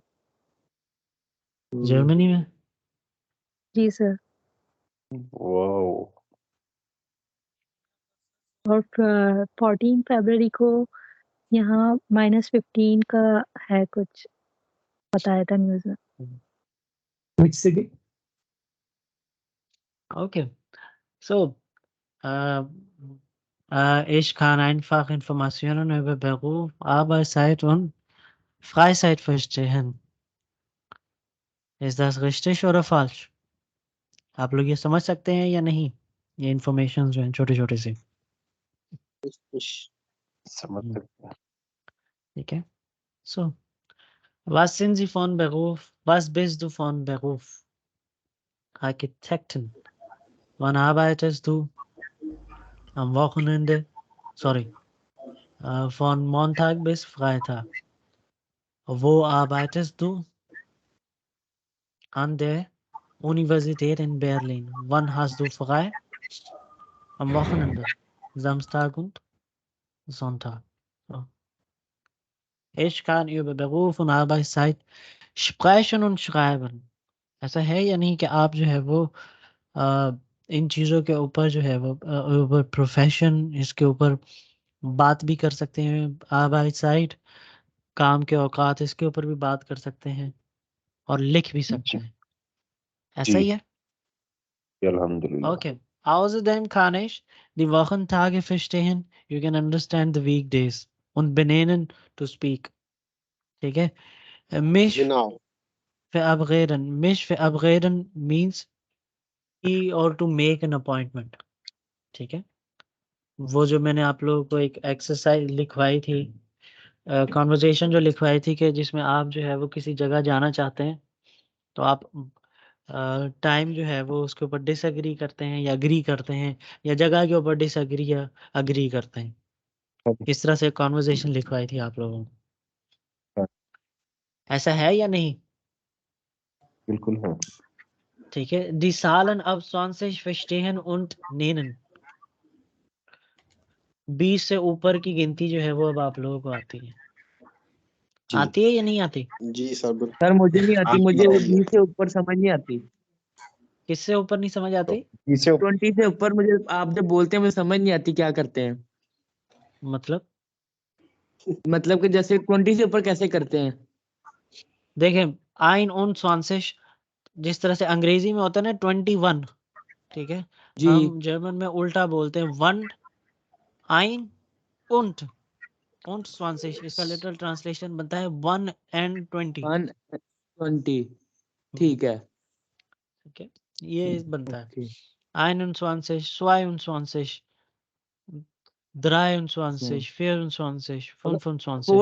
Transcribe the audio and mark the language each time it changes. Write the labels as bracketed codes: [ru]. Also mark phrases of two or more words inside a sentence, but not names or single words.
[ur] جرمنی میں? جی سر. [en] Wow. [ur] اور 14 فروری کو یہاں -15 کا ہے، کچھ بتایا تھا نیوز میں. [en] Which city? Okay. So, [de] ich kann einfach Informationen über Beruf, Arbeitszeit und Freizeit verstehen. Ist das richtig oder falsch? [ur] آپ لوگ یہ سمجھ سکتے ہیں یا نہیں؟ یہ انفارمیشن جو ہیں چھوٹے چھوٹے سے. سمجھ سکتے ہیں. ٹھیک ہے? [de] So, was sind Sie von Beruf? Was bist du von Beruf? Architekten. Wann arbeitest du? Am Wochenende? Sorry. Von Montag bis Freitag. Wo arbeitest du? An der Universität in Berlin. Wann hast du frei? Am Wochenende. Samstag und Sonntag. So. Ich kann über Beruf und Arbeitszeit sprechen und schreiben. [ur] ایسا ہے یا نہیں کہ آپ جو ہے وہ ان چیزوں کے اوپر جو ہے وہ اوپر پروفیشن، اس کے اوپر بات بھی کر سکتے ہیں, Arbeitszeit, کام کے اوقات، اس کے اوپر بھی بات کر سکتے ہیں اور لکھ بھی سکتے ہیں. ایسا ہی ہے? Alhamdulillah. [de] Okay. Außerdem kann ich die Wochentage verstehen. [en] You can understand the weekdays. [de] Und benennen [en] to speak. [ur] ٹھیک ہے? [de] Mich Genau. verabreden. Mich verabreden [en] means be or to make an appointment. [ur] ٹھیک ہے? وہ جو میں نے آپ لوگوں کو ایک ایکسرسائز لکھوائی تھی، کنورسیشن جو لکھوائی تھی کہ جس میں آپ جو ہے وہ کسی جگہ جانا چاہتے ہیں، تو آپ ٹائم جو ہے وہ اس کے اوپر ڈس ایگری کرتے ہیں یا ایگری کرتے ہیں، یا جگہ کے اوپر ڈس ایگری یا ایگری کرتے ہیں. اس طرح سے کنورسیشن لکھوائی تھی آپ لوگوں کو. ایسا ہے یا نہیں? بالکل ہے. ٹھیک ہے. [de] Die Zahlen ab 20 verstehen und nennen. [ur] 20 سے اوپر کی گنتی جو ہے وہ اب آپ لوگوں کو آتی ہے. آتی ہے یا نہیں آتی? جی سر. سر مجھے نہیں آتی، مجھے 20 سے اوپر سمجھ نہیں آتی. کس سے اوپر نہیں سمجھ آتی? 20 سے اوپر مجھے آپ جب بولتے ہیں مجھے سمجھ نہیں آتی کیا کرتے ہیں. مطلب مطلب کہ جیسے 20 سے اوپر کیسے کرتے ہیں? دیکھیں 21 جس طرح سے انگریزی میں ہوتا ہے نا 21، ٹھیک ہے, جی ہم جرمن میں الٹا بولتے ہیں 1 [de] ein und [ur] 20, اس کا لٹرل ٹرانسلیشن بنتا ہے 1 and 20। 120 ٹھیک ہے. ٹھیک ہے، یہ بنتا ہے اوکے 21, 22, 23, 24, 25।